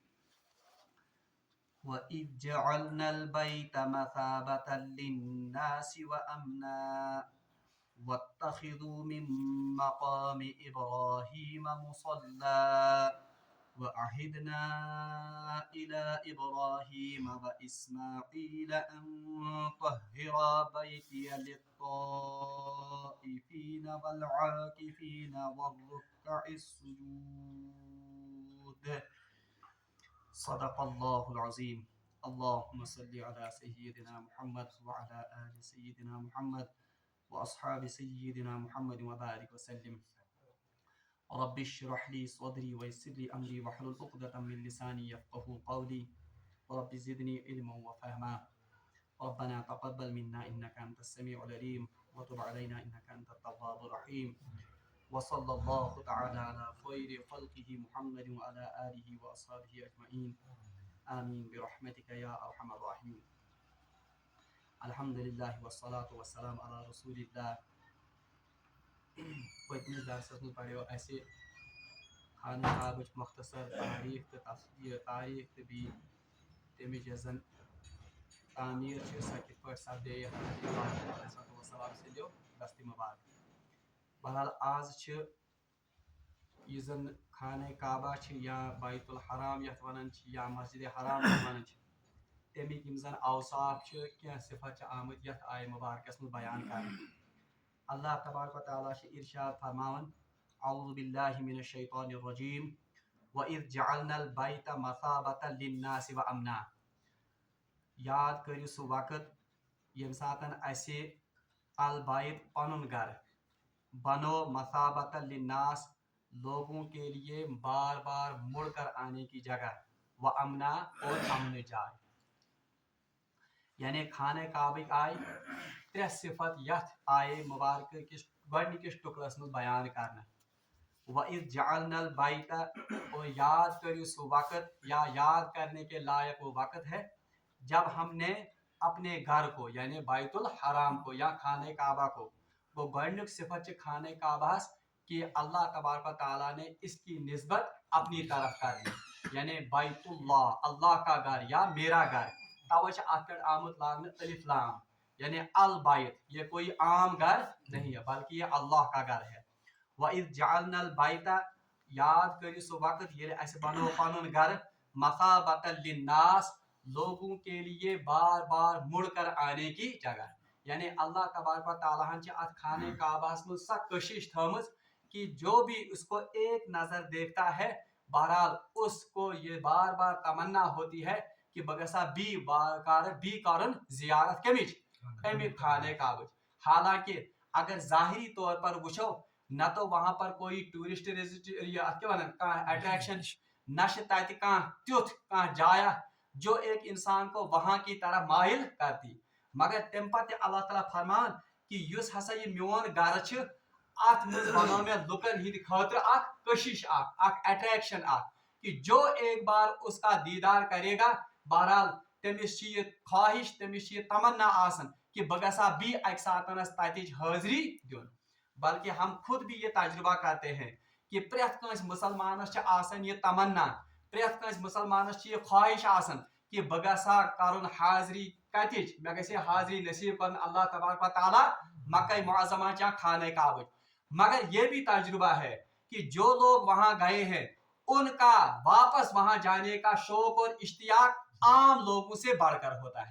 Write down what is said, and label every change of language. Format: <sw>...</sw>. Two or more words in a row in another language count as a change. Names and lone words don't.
<ar>وَإِذْ جَعَلْنَا الْبَيْتَ مَثَابَةً لِلنَّاسِ وَأَمْنًا وَاتَّخِذُوا مِن مَّقَامِ إِبْرَاهِيمَ مُصَلًّى وَعَهِدْنَا إِلَى إِبْرَاهِيمَ وَإِسْمَاعِيلَ أَن طَهِّرَا بَيْتِيَ لِلطَّائِفِينَ وَالْعَاكِفِينَ وَالرُّكَّعِ السُّجُودِ۔ صدق اللہ العظیم۔ اللہم صلی علی سیدنا محمد وعلی آل سیدنا محمد واصحاب سیدنا محمد وبارک وسلم۔ رب اشرح لی صدری ویسر لی امری واحلل عقدۃ من لسانی یفقهوا قولی رب زدنی علما وفہما۔ ربنا تقبل منا انک انت السمیع العلیم وتب علینا انک انت التواب الرحیم۔ وصلی اللہ تعالی علی خیر خلقہ محمد وعلی آلہ واصحابہ اجمعین، آمین برحمتک یا ارحم الراحمین۔ الحمدللہ والصلاة والسلام علی رسول اللہ۔</ar> <ks>پتمس درسس مز پڑھو اسہ خانہ کعبٕچ مختصر تاریخ تو تاریخ تو بی تمچ یس زن تعمیر سہ کت پٲٹھۍ سپدے وسلام سندیو دست مبارک۔ بہرحال آز یس زن خانہ کعبہ یا بیت الحرام یتھ ونان یا مسجد حرام ونان تمیک یم زن اوصاف کی صفت آمت یتھ آیہ مبارکس مز بیان کرنے۔</ks> <ar>اللہ تبارک و تعالیٰ</ar> <ks>ارشاد فرماون،</ks> <ar>اعوذ باللہ من الشیطان الرجیم، وَإِذْ جَعَلْنَا الْبَيْتَ مَثَابَةً لِلنَّاسِ وَأَمْنًا۔</ar> <ks>یاد کریو سہ وقت یم ساتن اسہ البیت پنن گھر بنو</ks> <ar>مثابۃ للناس،</ar> <ur>لوگوں کے لیے بار بار مڑ کر آنے کی جگہ،</ur> <ar>و امنا</ar> <ur>اور امن</ur> <ks>جائے۔ یعنی خانہ کعبہ آئی ترے صفت یتھ آیہ مبارک کس گۄڈنِکِس ٹُکرس مز بیان کرنا۔</ks> <ar>وَإِذْ جَعَلْنَا الْبَيْتَ،</ar> <ks>اور یاد کریو سہ وقت</ks> <ur>یا یاد کرنے کے لائق وہ وقت ہے جب ہم نے اپنے گھر کو یعنی بیت الحرام کو یا خانہ کعبہ کو،</ur> <ks>وہ گۄڈنیُک صفت</ks> <ur>خانہ کعبہ کہ اللہ تبارک و تعالیٰ نے اس کی نسبت اپنی طرف کر دی، یعنی بیت اللہ، اللہ کا گھر یا میرا گھر۔</ur> <ks>توے ات پہ آمت لاگنے</ks> <ur>الف لام، یعنی البیت، یہ کوئی عام گھر نہیں ہے بلکہ یہ اللہ کا گھر ہے۔</ur> <ar>وَإِذْ جَعَلْنَا الْبَيْتَ،</ar> <ks>یاد کریو سہ وقت ییٚلہِ اسہِ بنو پنن گھر</ks> <ar>مثابۃ للناس،</ar> <ur>لوگوں کے لیے بار بار مڑ کر آنے کی جگہ۔</ur> <ks>یعنی اللہ تبارک و تعالیٰ ہن ات خانہ کعبہ مز سا کشش تھمژ</ks> <ur>کہ جو بھی اس کو ایک نظر دیکھتا ہے بہرحال اس کو یہ بار بار تمنا ہوتی ہے کہ</ur> <ks>بہ گژھا بی کرن زیارت کمچ، امی خانہ کعبہ۔</ks> <ur>حالانکہ اگر ظاہری طور پر</ur> <ks>وچھو نہ</ks> <ur>تو وہاں پر کوئی ٹورسٹ اٹریکشن، نہ تت تیُتھ جایا جو ایک</ur> <ks>انسان کو وہاں کی طرح مائل کرتی، مگر تم پتہ اللہ تعالیٰ فرمان کہ یس ہسا یہ میون گھر ات مز بنو میں لکن ہند خاطر اخ کشش اخ اٹریکشن اخ</ks> <ur>کہ جو ایک بار اس کا دیدار کرے گا</ur> <ks>بہرحال تمس یہ خواہش، تمس یہ تمنا آسن کہ بہ گژھا بی اکہ ساتنس تتچ حاضری دین۔</ks> <ur>بلکہ ہم خود بھی یہ تجربہ کرتے ہیں کہ</ur> <ks>پریت کنس مسلمانس آسن یہ تمنا، پریت کنس مسلمانس یہ خواہش آسن کہ بہ گژھا کرن حاضری کتچ، مے گژھِ حاضری نصیب کرن اللہ تبارک و تعالیٰ مکہ معظمہ یا خانہ کعبہ۔</ks> <ur>مگر یہ بھی تجربہ ہے کہ جو لوگ وہاں گئے ہیں ان کا واپس وہاں جانے کا شوق اور اشتیاق عام لوگوں سے بڑھ کر ہوتا ہے۔</ur>